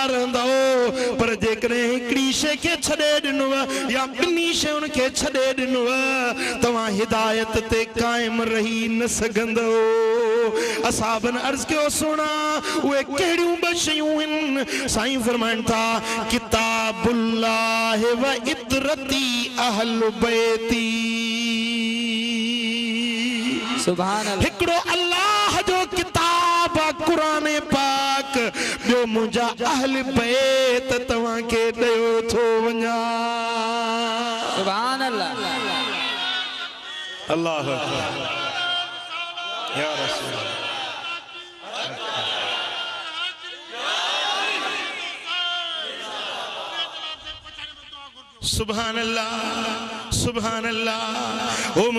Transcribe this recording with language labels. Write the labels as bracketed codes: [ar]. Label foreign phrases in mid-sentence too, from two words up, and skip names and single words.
[sd] रहंदो पर जेकॾहिं हिकिड़ी शइ खे छॾे ॾिनो या ॿिन्ही शयुनि खे छॾे ॾिनो तव्हां हिदायत ते क़ाइमु रही न सघंदो असहाबनि अर्ज़ कयो सोना उहे कहिड़ियूं ॿ शयूं आहिनि साईं फरमाइनि था [ar] كتاب الله وعترتي أهل بيتي سبحان الله [sd] हिकिड़ो अल्लाह जो किताब कुरान पाक ॿियो मुंहिंजा अहल बैत तव्हांखे ॾियो थो वञा [ar] سبحان الله الله يا رسول سبحان الله سبحان الله ओ